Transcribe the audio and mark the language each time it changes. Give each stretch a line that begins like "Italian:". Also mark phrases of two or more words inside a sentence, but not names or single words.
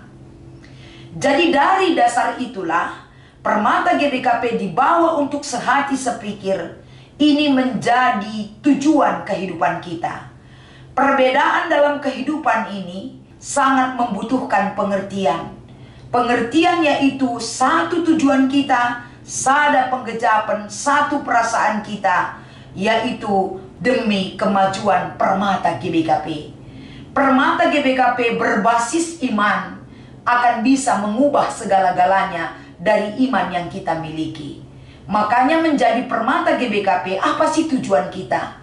Indonesian: Jadi dari dasar itulah Permata GBKP dibawa untuk sehati sepikir. Ini menjadi tujuan kehidupan kita. Perbedaan dalam kehidupan ini sangat membutuhkan pengertian. Pengertian yaitu satu tujuan kita,
Batak Karo: sada penggejapan,
Indonesian: satu perasaan kita, yaitu demi kemajuan Permata GBKP. Permata GBKP berbasis iman akan bisa mengubah segala-galanya dari iman yang kita miliki. Makanya menjadi Permata GBKP, apa sih tujuan kita?